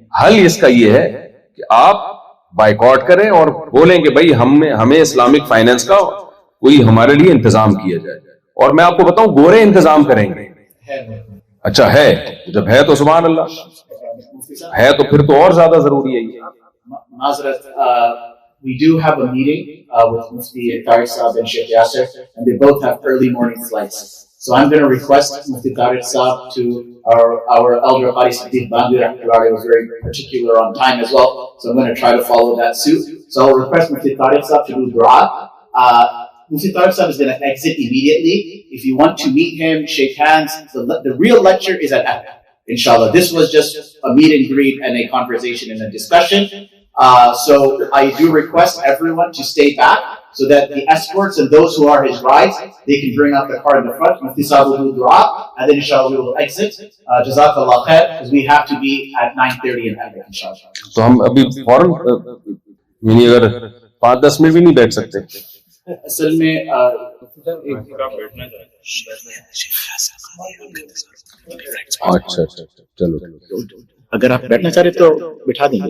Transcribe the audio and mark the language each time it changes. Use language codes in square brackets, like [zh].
[ur] حل اس کا یہ ہے کہ آپ بائیکاٹ کریں اور بولیں کہ بھائی ہمیں اسلامک فائنینس کا کوئی ہمارے لیے انتظام کیا جائے. اور میں آپ کو بتاؤں گورے انتظام کریں گے. اچھا ہے, جب ہے تو سبحان اللہ, ہے تو پھر تو اور زیادہ ضروری ہے. [en] Mazrat, we do have a meeting with Mufti Tariq Saab and Sheikh Yasser, and they both have early morning flights. So I'm going to request Mufti Tariq Saab to our elder Qari Siddiq Bandi Rahmatullahi was very particular on time as well. So I'm going to try to follow that suit. So I'll request Mufti Tariq Saab to do dua. Mufti Tariq Saab is going to exit immediately. If you want to meet him, shake hands, the real lecture is at Epic, inshallah. This was just a meet and greet and a conversation and a discussion. So I do request everyone to stay back so that the escorts and those who are his rides, they can bring out the car in the front. Mufti Saab will do dua, and then inshallah we will exit. Jazakallah khair, because we have to be at 9:30 in Epic, inshallah. [ur] تو ہم ابھی فوراً یعنی اگر 5-10 minute بھی نہیں بیٹھ سکتے. اصل میں اچھا چلو, اگر آپ بیٹھنا چاہ رہے تو بٹھا دیں گے.